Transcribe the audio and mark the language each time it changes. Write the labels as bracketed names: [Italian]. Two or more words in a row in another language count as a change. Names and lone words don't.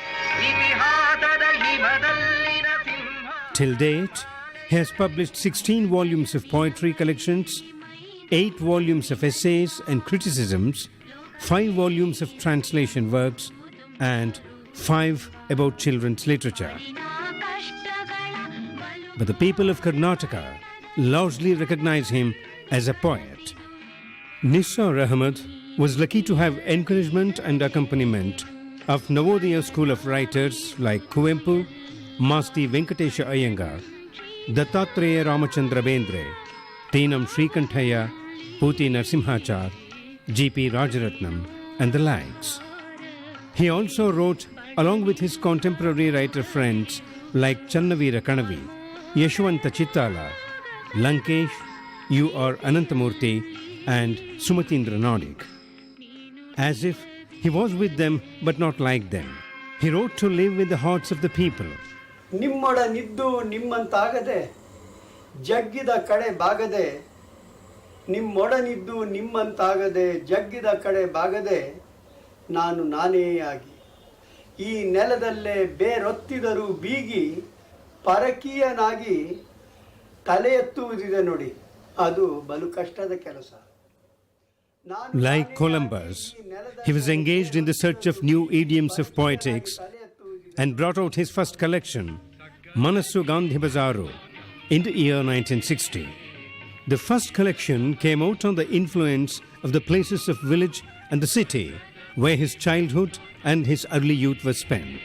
[English] Till date, he has published 16 volumes of poetry collections, 8 volumes of essays and criticisms, 5 volumes of translation works, and 5 about children's literature. But the people of Karnataka largely recognize him as a poet. Nissar Ahmed was lucky to have encouragement and accompaniment of Navodaya school of writers like Kuvempu, Masti Venkatesha Iyengar, Dattatreya Ramachandra Bendre, Teenam Srikanthaya, Puti Narsimhachar, G.P. Rajaratnam, and the likes. He also wrote along with his contemporary writer friends like Channavira Kanavi, Yeshwanta Chittala, Lankesh, U.R. Ananthamurthy, and Sumatindra Nadik. As if he was with them but not like them. He wrote to live in the hearts of the people. [Kannada] ನಿಮ್ಮೊಡನಿದ್ದು ನಿಮ್ಮಂತಾಗದೆ ಜಗ್ಗಿದ ಕಡೆ ಬಾಗದೆ, ನಿಮ್ಮೊಡನಿದ್ದು ನಿಮ್ಮಂತಾಗದೆ ಜಗ್ಗಿದ ಕಡೆ ಬಾಗದೆ, ನಾನು ನಾನೇ ಆಗಿ ಈ ನೆಲದಲ್ಲೇ ಬೇರೊತ್ತಿದರೂ ಬೀಗಿ ಪರಕೀಯನಾಗಿ ತಲೆ ಎತ್ತುವುದಿದೆ ನೋಡಿ, ಅದು ಬಲು ಕಷ್ಟದ ಕೆಲಸ. [English] Like Columbus, he was engaged in the search of new idioms of poetics and brought out his first collection, Manassu Gandhi Bazaru, in the year 1960. The first collection came out on the influence of the places of village and the city where his childhood and his early youth were spent.